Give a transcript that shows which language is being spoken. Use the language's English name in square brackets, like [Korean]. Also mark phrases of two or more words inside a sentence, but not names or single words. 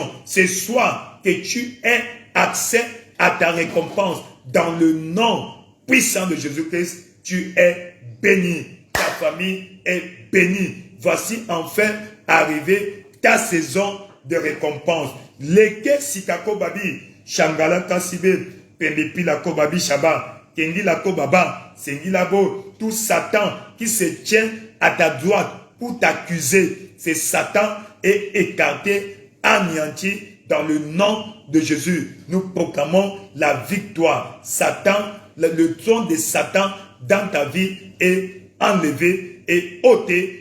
[French] Ce soir, que tu aies accès à ta récompense. Dans le nom puissant de Jésus-Christ, tu es béni. Ta famille est bénie. Voici enfin arrivé ta saison de récompense. Leke sikako babi, shangala kasibe, pemepi la kobabi shaba, kendi la kobaba, sengi la bo, tout Satan qui se tient à ta droite pour t'accuser, c'est Satan est écarté, anéanti dans le nom de Jésus. Nous proclamons la victoire. Satan, le trône de Satan dans ta vie est enlevé et ôté.